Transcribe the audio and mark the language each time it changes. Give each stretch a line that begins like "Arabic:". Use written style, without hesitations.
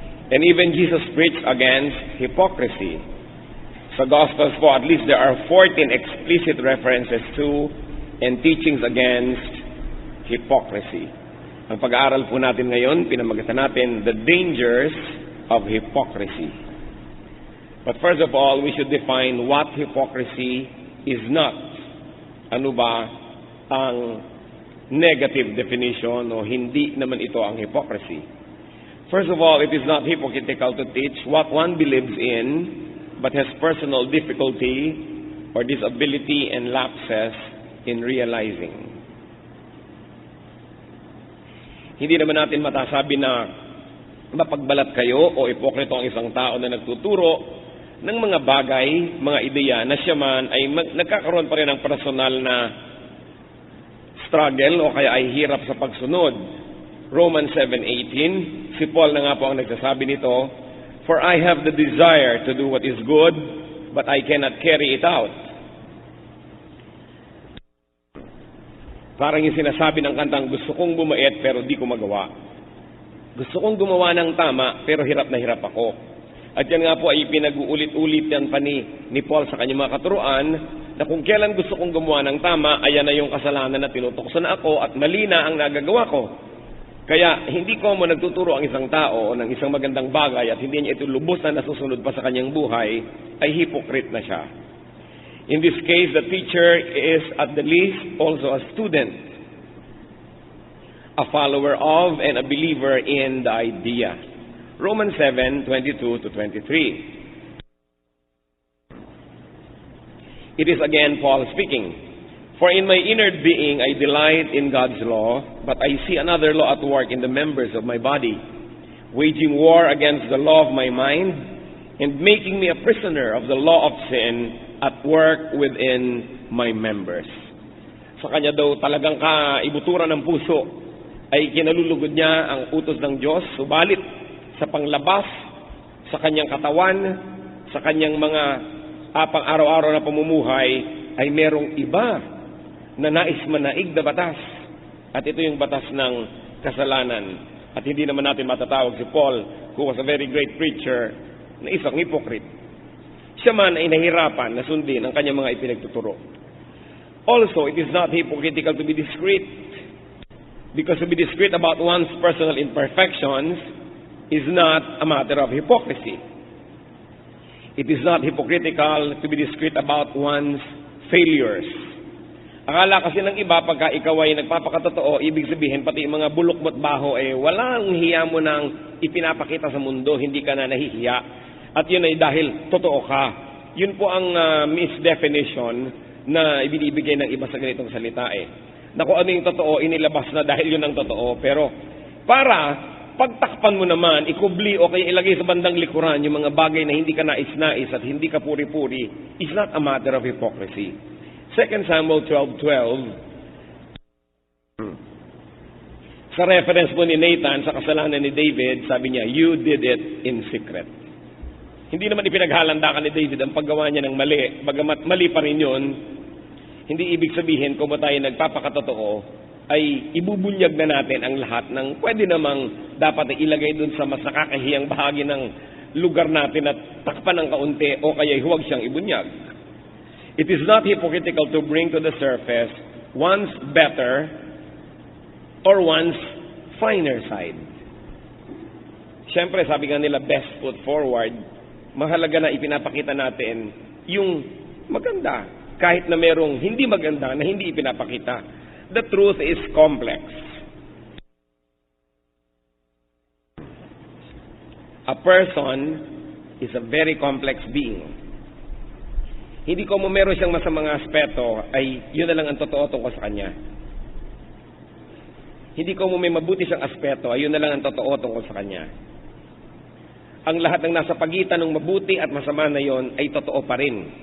English: And even Jesus preached against hypocrisy.
Filipino: Sa Gospels po,
English: at least there are 14 explicit references to and teachings against hypocrisy.
Filipino: Ang pag-aaral po natin ngayon, pinamagatan natin,
English: the dangers of hypocrisy. But first of all, we should define what hypocrisy is not.
Filipino: Ano ba ang negative definition o hindi naman ito ang hypocrisy?
English: First of all, it is not hypocritical to teach what one believes in but has personal difficulty or disability and lapses in realizing.
Filipino: Hindi naman natin matasabi na mapagbalat kayo o ipokrito ang isang tao na nagtuturo ng mga bagay, mga ideya na siya man ay nagkakaroon pa rin ng personal na struggle o kaya ay hirap sa pagsunod.
English: Romans 7:18,
Filipino: si Paul na nga po ang nagsasabi nito,
English: "For I have the desire to do what is good, but I cannot carry it out."
Filipino: Parang yung sinasabi ng kantang, gusto kong bumait pero di ko magawa. Gusto kong gumawa ng tama pero hirap na hirap ako. At yan nga po ay pinag-uulit-ulit yan pa ni Paul sa kanyang mga katuruan, na kung kailan gusto kong gumawa ng tama, ayan na yung kasalanan na tinutukso na ako at mali na ang nagagawa ko. Kaya hindi ko mo nagtuturo ang isang tao ng isang magandang bagay at hindi niya ito lubos na nasusunod pa sa kanyang buhay, ay hypocrite na siya.
English: In this case, the teacher is at the least also a student, a follower of and a believer in the idea. Romans 7:22-23. It is again Paul speaking. For in my inner being I delight in God's law, but I see another law at work in the members of my body, waging war against the law of my mind, and making me a prisoner of the law of sin at work within my members.
Filipino: Sa kanya daw talagang kaibuturan ng puso ay kinalulugod niya ang utos ng Diyos, subalit sa panglabas, sa kanyang katawan, sa kanyang mga pang-araw-araw na pamumuhay, ay merong iba na nais manaig na batas. At ito yung batas ng kasalanan. At hindi naman natin matatawag si Paul,
English: who was a very great preacher,
Filipino: na isang hypocrite. Siya man ay nahirapan na sundin ang kanyang mga ipinagtuturo.
English: Also, it is not hypocritical to be discreet. Because to be discreet about one's personal imperfections is not a matter of hypocrisy. It is not hypocritical to be discreet about one's failures.
Filipino: Akala kasi ng iba, pagka ikaw ay nagpapakatotoo, ibig sabihin, pati mga bulok mo't baho, walang hiya mo nang ipinapakita sa mundo, hindi ka na nahihiya. At yun ay dahil totoo ka. Yun po ang misdefinition na ibinibigay ng iba sa ganitong salita na kung ano yung totoo, inilabas na dahil yun ang totoo. Pero para pagtakpan mo naman, ikubli o kaya ilagay sa bandang likuran yung mga bagay na hindi ka nais-nais at hindi ka puri-puri,
English: is not a matter of hypocrisy.
Filipino: 2 Samuel 12:12, sa reference po ni Nathan sa kasalanan ni David, sabi niya,
English: "You did it in secret."
Filipino: Hindi naman ipinaghalandakan ni David ang paggawa niya ng mali, bagamat mali pa rin yun. Hindi ibig sabihin kung ba tayo nagpapakatotoo, ay ibubunyag na natin ang lahat ng pwede namang dapat ilagay dun sa mas nakakahiyang bahagi ng lugar natin at takpan ng kaunti o kaya huwag siyang ibunyag.
English: It is not hypocritical to bring to the surface one's better or one's finer side.
Filipino: Siyempre, sabi nga nila,
English: best foot forward.
Filipino: Mahalaga na ipinapakita natin yung maganda, kahit na merong hindi maganda na hindi ipinapakita.
English: The truth is complex. A person is a very complex being.
Filipino: Hindi ko mo meron siyang masamang aspeto, ay yun na lang ang totoo tungkol sa kanya. Hindi ko mo may mabuti siyang aspeto, ay yun na lang ang totoo tungkol sa kanya. Ang lahat ng nasa pagitan ng mabuti at masama na yon ay totoo pa rin.